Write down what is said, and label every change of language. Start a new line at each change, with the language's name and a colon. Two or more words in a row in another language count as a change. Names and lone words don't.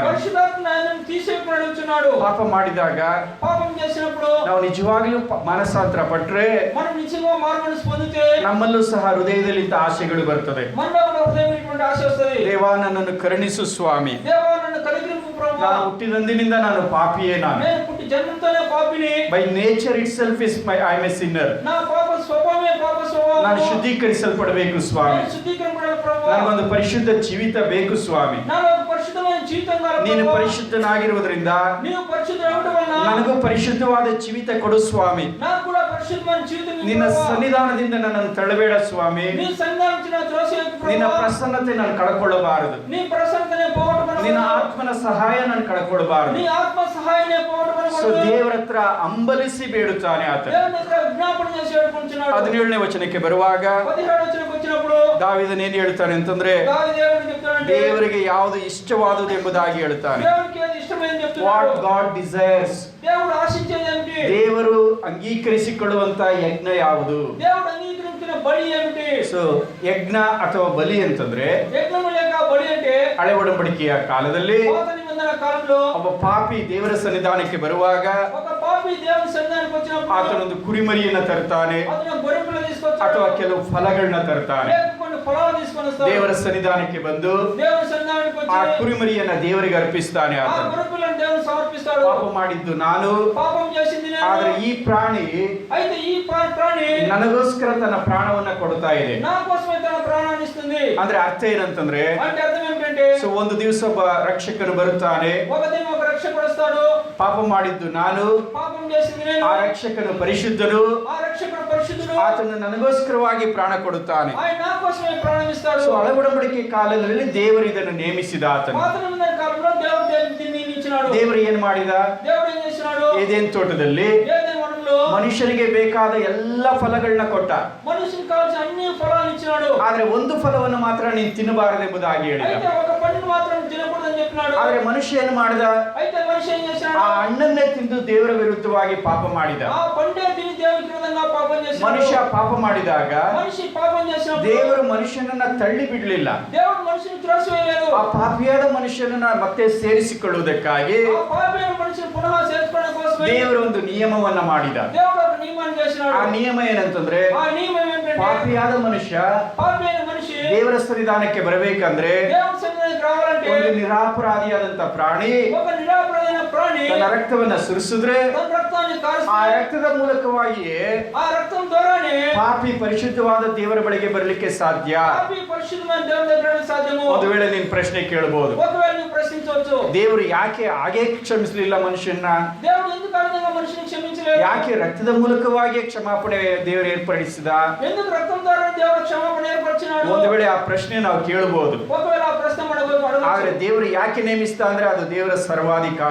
Telugu: పరిశుద్ధాత్మ ఆయనను తీసేయమని అడుగుతున్నాడు.
Kannada: ಪಾಪ ಮಾಡಿದಾಗ
Telugu: పాపం చేసినప్పుడు
Kannada: ನಾವು ನಿಜವಾಗ್ಲೂ ಮನಸ್ಸಾಂತರ ಪಟ್ರೆ
Telugu: మనం నిజంగా మారుమనసు పొందితే
Kannada: ನಮ್ಮಲ್ಲೂ ಸಹ ಹೃದಯದಲ್ಲಿ ಇಂಥ ಆಸೆಗಳು ಬರ್ತದೆ.
Telugu: మనలో కూడా హృదయం ఇటువంటి ఆశ వస్తది.
Kannada: ದೇವ ನನ್ನನ್ನು ಕರುಣಿಸು ಸ್ವಾಮಿ.
Telugu: దేవా నన్ను కనికరింపు ప్రభువా.
Kannada: ನಾನು ಹುಟ್ಟಿದಂದಿನಿಂದ ನಾನು ಪಾಪಿಯೇ. ನಾನು
Telugu: నేను పుట్టి జన్మంతోనే పాపిని.
English: by nature itself is I am a sinner.
Telugu: నా పాప స్వభావమే పాప స్వభావం.
Kannada: ನಾನು ಶುದ್ಧೀಕರಿಸಲ್ಪಡಬೇಕು ಸ್ವಾಮಿ.
Telugu: నేను శుద్ధీకరింపబడాలి ప్రభువా.
Kannada: ನನಗೊಂದು ಪರಿಶುದ್ಧ ಜೀವಿತ ಬೇಕು ಸ್ವಾಮಿ.
Telugu: నాలో ఒక పరిశుద్ధమైన జీవితం కావాలి
Kannada: ನೀನು
Telugu: ప్రభువా.
Kannada: ಪರಿಶುದ್ಧನಾಗಿರುವುದರಿಂದ
Telugu: నీవు పరిశుద్ధుడవడం వలన
Kannada: ನನಗೂ ಪರಿಶುದ್ಧವಾದ ಜೀವಿತ ಕೊಡು ಸ್ವಾಮಿ.
Telugu: నాకు కూడా పరిశుద్ధమైన జీవితం ఇవ్వు
Kannada: ನಿನ್ನ
Telugu: ప్రభువా.
Kannada: ಸನ್ನಿಧಾನದಿಂದ ನನ್ನನ್ನು ತಳ್ಳಬೇಡ ಸ್ವಾಮಿ.
Telugu: నీ సన్నిధానం త్రోసేయకు
Kannada: ನಿನ್ನ
Telugu: ప్రభువా.
Kannada: ಪ್ರಸನ್ನತೆ ನಾನು ಕಳ್ಕೊಳ್ಳಬಾರದು.
Telugu: నీ ప్రసన్నతనే పోగొట్టుకొని
Kannada: ನಿನ್ನ ಆತ್ಮನ ಸಹಾಯ ನಾನು ಕಳ್ಕೊಳ್ಬಾರ್ದು.
Telugu: నీ ఆత్మ సహాయాన్ని పోగొట్టుకోకూడదు.
Kannada: ಸೊ ದೇವರ ಹತ್ರ ಅಂಬಲಿಸಿ ಬೇಡುತ್ತಾನೆ ಆತ.
Telugu: దేవుని దగ్గర జ్ఞాపన చేసి వేడుకుంటున్నాడు.
Kannada: 17ನೇ ವಚನಕ್ಕೆ ಬರುವಾಗ
Telugu: 17వ వచనಕ್ಕೆ వచ్చినప్పుడు
Kannada: ದಾವೀದನು ಏನು ಹೇಳ್ತಾನೆ ಅಂತಂದ್ರೆ,
Telugu: దావీదు ఏమని చెప్తాడంటే,
Kannada: ದೇವರಿಗೆ ಯಾವುದು ಇಷ್ಟವಾದುದು ಎಂಬುದಾಗಿ ಹೇಳ್ತಾನೆ.
Telugu: దేవునికి ఏది ఇష్టమైనది చెప్తున్నాడు.
English: what God desires,
Telugu: దేవుడు ఆశించేది ఏమిటి?
Kannada: ದೇವರು ಅಂಗೀಕರಿಸಿಕೊಳ್ಳುವಂತ ಯಜ್ಞ ಯಾವುದು?
Telugu: దేవుడు అంగీకరించిన బలి ఏమిటి?
Kannada: ಸೊ ಯಜ್ಞ ಅಥವಾ ಬಲಿ ಅಂತಂದ್ರೆ,
Telugu: యజ్ఞము లేక బలి అంటే
Kannada: ಹಳೆ ಒಡಂಬಡಿಕೆಯ ಕಾಲದಲ್ಲಿ
Telugu: పాత నిబంధన కాలంలో
Kannada: ಒಬ್ಬ ಪಾಪಿ ದೇವರ ಸನ್ನಿಧಾನಕ್ಕೆ ಬರುವಾಗ
Telugu: ఒక పాపి దేవుని సన్నిధానానికి వచ్చినప్పుడు
Kannada: ಆತನೊಂದು ಕುರಿಮರಿಯನ್ನ ತರ್ತಾನೆ
Telugu: అతను గొర్రెపిల్ల తీసుకొస్తాడు,
Kannada: ಅಥವಾ ಕೆಲವು ಫಲಗಳನ್ನ ತರ್ತಾನೆ.
Telugu: లేక కొన్ని ఫలాలు తీసుకొని వస్తాడు.
Kannada: ದೇವರ ಸನ್ನಿಧಾನಕ್ಕೆ ಬಂದು
Telugu: దేవుని సన్నిధానానికి
Kannada: ಆ
Telugu: వచ్చి
Kannada: ಕುರಿಮರಿಯನ್ನ ದೇವರಿಗೆ ಅರ್ಪಿಸ್ತಾನೆ.
Telugu: ఆ
Kannada: ಆತನು
Telugu: గొర్రెపిల్లను దేవునికి సమర్పిస్తాడు.
Kannada: ಪಾಪ ಮಾಡಿದ್ದು ನಾನು,
Telugu: పాపం చేసింది నేను,
Kannada: ಆದ್ರೆ ಈ ಪ್ರಾಣಿ
Telugu: అయితే ఈ ప్రాణి
Kannada: ನನಗೋಸ್ಕರ ತನ್ನ ಪ್ರಾಣವನ್ನ ಕೊಡ್ತಾ ಇದೆ.
Telugu: నా కోసమే తన ప్రాణాన్ని ఇస్తుంది.
Kannada: ಅಂದ್ರೆ ಅರ್ಥ ಏನಂತಂದ್ರೆ,
Telugu: అంటే అర్థం ఏమిటంటే,
Kannada: ಸೊ ಒಂದು ದಿವಸ ಒಬ್ಬ ರಕ್ಷಕನು ಬರುತ್ತಾನೆ,
Telugu: ఒక దినం ఒక రక్షకుడు వస్తాడు.
Kannada: ಪಾಪ ಮಾಡಿದ್ದು ನಾನು,
Telugu: పాపం చేసింది నేను,
Kannada: ಆ ರಕ್ಷಕನು ಪರಿಶುದ್ಧನು,
Telugu: ఆ రక్షకుడు పరిశుద్ధుడు,
Kannada: ಆತನು ನನಗೋಸ್ಕರವಾಗಿ ಪ್ರಾಣ ಕೊಡುತ್ತಾನೆ.
Telugu: ఆయన నా కోసమే ప్రాణం ఇస్తాడు.
Kannada: ಸೊ ಹಳೆ ಒಡಂಬಡಿಕೆ ಕಾಲದಲ್ಲಿ ದೇವರು ಇದನ್ನು ನೇಮಿಸಿದ. ಆತನು
Telugu: పాత నిబంధన కాలంలో దేవుడు దీన్ని నియమించినాడు.
Kannada: ದೇವರು ಏನ್ ಮಾಡಿದ?
Telugu: దేవుడు ఏం చేసినాడు?
Kannada: ಏದೇನ್ ತೋಟದಲ್ಲಿ
Telugu: ఏదైనా వనంలో
Kannada: ಮನುಷ್ಯನಿಗೆ ಬೇಕಾದ ಎಲ್ಲ ಫಲಗಳನ್ನ ಕೊಟ್ಟ.
Telugu: మనిషికి కావాల్సిన అన్ని ఫలాలు ఇచ్చినాడు.
Kannada: ಆದ್ರೆ ಒಂದು ಫಲವನ್ನು ಮಾತ್ರ ನೀನು ತಿನ್ನಬಾರದೆಂಬುದಾಗಿ ಹೇಳಿದ.
Telugu: అయితే ఒక పండును మాత్రం తినకూడదని చెప్పినాడు.
Kannada: ಆದ್ರೆ ಮನುಷ್ಯ ಏನು ಮಾಡಿದ?
Telugu: అయితే మనిషి ఏం చేశాడు?
Kannada: ಆ ಹಣ್ಣನ್ನೇ ತಿಂದು ದೇವರ ವಿರುದ್ಧವಾಗಿ ಪಾಪ ಮಾಡಿದ.
Telugu: ఆ పండే తిని దేవునికి విరుద్ధంగా పాపం చేశాడు.
Kannada: ಮನುಷ್ಯ ಪಾಪ ಮಾಡಿದಾಗ
Telugu: మనిషి పాపం చేసినప్పుడు
Kannada: ದೇವರು ಮನುಷ್ಯನನ್ನ ತಳ್ಳಿ ಬಿಡಲಿಲ್ಲ.
Telugu: దేవుడు మనిషిని త్రోసివేయలేదు.
Kannada: ಆ ಪಾಪಿಯಾದ ಮನುಷ್ಯನನ್ನ ಮತ್ತೆ ಸೇರಿಸಿಕೊಳ್ಳುವುದಕ್ಕಾಗಿ
Telugu: ఆ పాపమైన మనిషిని పునః చేర్చుకోవడం కోసమే
Kannada: ದೇವರು ಒಂದು ನಿಯಮವನ್ನ ಮಾಡಿದ.
Telugu: దేవుడు ఒక నియమాన్ని చేసినాడు.
Kannada: ಆ ನಿಯಮ ಏನಂತಂದ್ರೆ,
Telugu: ఆ నియమం ఏంటంటే,
Kannada: ಪಾಪಿಯಾದ ಮನುಷ್ಯ
Telugu: పాపమైన మనిషి
Kannada: ದೇವರ ಸನ್ನಿಧಾನಕ್ಕೆ ಬರಬೇಕಂದ್ರೆ
Telugu: దేవుని సన్నిధికి రావాలంటే
Kannada: ಒಂದು ನಿರಾಪರಾಧಿಯಾದಂತ ಪ್ರಾಣಿ
Telugu: ఒక నిరాపరాధైన ప్రాణి
Kannada: ತನ್ನ ರಕ್ತವನ್ನ ಸುರಿಸಿದ್ರೆ
Telugu: తన రక్తాన్ని
Kannada: ಆ
Telugu: కారుస్తుంది.
Kannada: ರಕ್ತದ ಮೂಲಕವಾಗಿಯೇ
Telugu: ఆ రక్తం ద్వారానే
Kannada: ಪಾಪಿ ಪರಿಶುದ್ಧವಾದ ದೇವರ ಬಳಿಗೆ ಬರಲಿಕ್ಕೆ ಸಾಧ್ಯ.
Telugu: పాపి పరిశుద్ధమైన దేవుని దగ్గర సాధ్యము.
Kannada: ಒಂದು ವೇಳೆ ನೀನ್ ಪ್ರಶ್ನೆ ಕೇಳಬಹುದು,
Telugu: ఒకవేళ నువ్వు ప్రశ్నించవచ్చు,
Kannada: ದೇವರು ಯಾಕೆ ಹಾಗೆ ಕ್ಷಮಿಸಲಿಲ್ಲ ಮನುಷ್ಯನ?
Telugu: దేవుడు ఎందుకు ఆ విధంగా మనిషిని క్షమించలేదు?
Kannada: ಯಾಕೆ ರಕ್ತದ ಮೂಲಕವಾಗಿ ಕ್ಷಮಾಪಣೆ ದೇವರು ಏರ್ಪಡಿಸಿದ?
Telugu: ఎందుకు రక్తం ద్వారా దేవుడు క్షమాపణ ఏర్పరిచినాడు?
Kannada: ಒಂದು ವೇಳೆ ಆ ಪ್ರಶ್ನೆ ನಾವು ಕೇಳಬಹುದು.
Telugu: ఒకవేళ ఆ ప్రశ్న అడగవచ్చు.
Kannada: ಆದ್ರೆ ದೇವರು ಯಾಕೆ ನೇಮಿಸ್ತಾ ಅಂದ್ರೆ ಅದು ದೇವರ ಸರ್ವಾಧಿಕಾರ.